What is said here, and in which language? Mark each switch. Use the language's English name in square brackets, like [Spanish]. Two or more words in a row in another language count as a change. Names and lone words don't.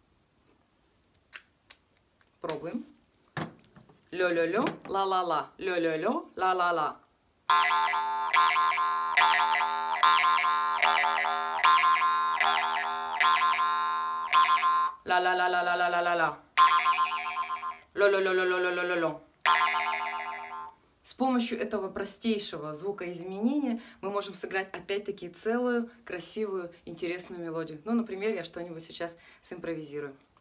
[Russian] Пробуем. Лё-лё-лё, ла-ла-ла. Лё-лё-лё, ла-ла-ла. Ла-ла-ла-ла-ла-ла-ла-ла. Ло-ло-ло-ло-ло-ло-ло-ло. С помощью этого простейшего звукоизменения мы можем сыграть опять-таки целую красивую, интересную мелодию. Ну, например, я что-нибудь сейчас симпровизирую.